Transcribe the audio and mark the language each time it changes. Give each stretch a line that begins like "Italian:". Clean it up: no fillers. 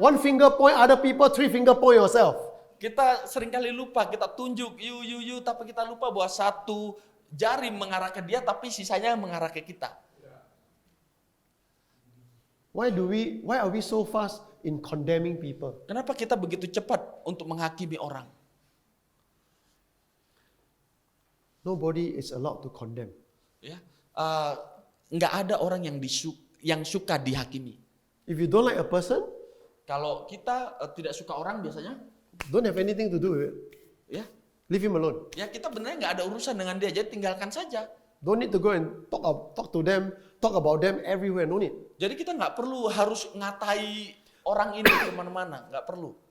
English: One finger point other people, three finger point yourself.
Indonesian: Kita seringkali lupa, kita tunjuk you, tapi kita lupa bahwa satu jari mengarah ke dia, tapi sisanya mengarah ke kita.
English: Why are we so fast in condemning people?
Indonesian: Kenapa kita begitu cepat untuk menghakimi orang?
English: Nobody is allowed to condemn.
Indonesian: Ya, nggak ada orang yang suka dihakimi.
English: If you don't like a person,
Indonesian: Kalau kita tidak suka orang biasanya,
English: don't have anything to do with it.
Indonesian: ya,
English: Leave him alone.
Indonesian: ya kita benar nggak ada urusan dengan dia, jadi tinggalkan saja.
English: Don't need to go and talk to them, talk about them everywhere. No need.
Indonesian: Jadi kita nggak perlu harus ngatai orang ini kemana-mana, nggak perlu.